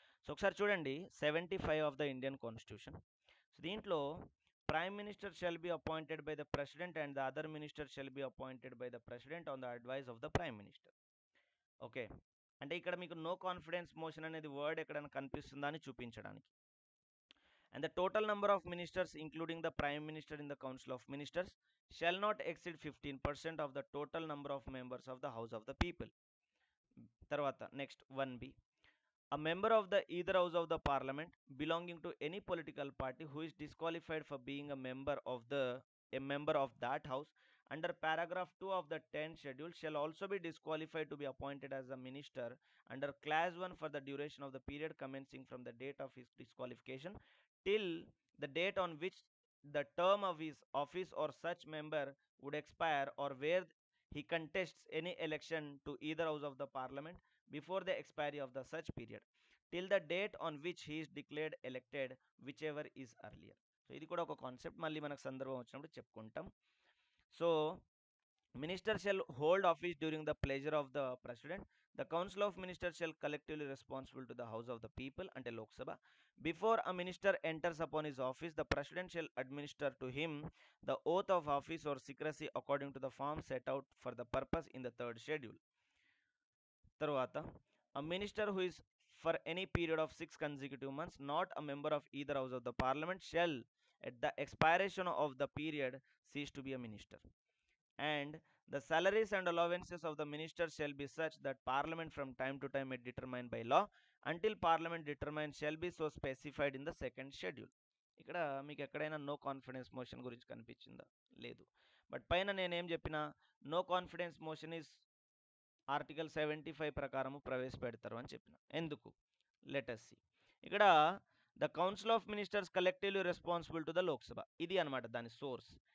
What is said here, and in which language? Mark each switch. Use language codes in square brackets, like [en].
[te] So ఒకసారి చూడండి, [en] 75 of the Indian constitution. So దీంట్లో prime minister shall be appointed by the president and the other minister shall be appointed by the president on the advice of the prime minister. [te] Okay, అంటే ఇక్కడ మీకు no confidence motion అనేది word ఎక్కడైనా కనిపిస్తుందా అని చూపించడానికి. [en] And the total number of ministers including the prime minister in the council of ministers shall not exceed 15% of the total number of members of the house of the people. [te] Tarvata [en] next 1b, a member of the either house of the parliament belonging to any political party who is disqualified for being a member of that house under paragraph 2 of the 10th schedule shall also be disqualified to be appointed as a minister under class 1 for the duration of the period commencing from the date of his disqualification till the date on which the term of his office or such member would expire, or where he contests any election to either house of the parliament before the expiry of the such period till the date on which he is declared elected, whichever is earlier. [te] So ఇది కూడా ఒక concept, మళ్ళీ మనకు సందర్భం వచ్చినప్పుడు చెప్పుకుంటాం. [en] So minister shall hold office during the pleasure of the president. The Council of Ministers shall collectively responsible to the House of the People [te] ante [en] Lok Sabha. Before a minister enters upon his office, the President shall administer to him the oath of office or secrecy according to the form set out for the purpose in the third schedule. [te] Tarvata, [en] a minister who is for any period of 6 consecutive months not a member of either house of the parliament shall, at the expiration of the period, cease to be a minister. And the salaries and allowances of the ministers shall be such that parliament from time to time may determine by law until parliament determines shall be so specified in the second schedule. [te] ఇక్కడ మీకు ఎక్కడైనా no confidence motion గురించి కనిపించిందా? లేదు. But పైన నేనేం చెప్పిన, no confidence motion is article 75 ప్రకారము ప్రవేశపెడతారు అని చెప్పిన. ఎందుకు? [en] Let's see. ఇక్కడ the council of ministers collectively responsible to the Lok Sabha, [te] ఇది అనమాట దాని సోర్స్.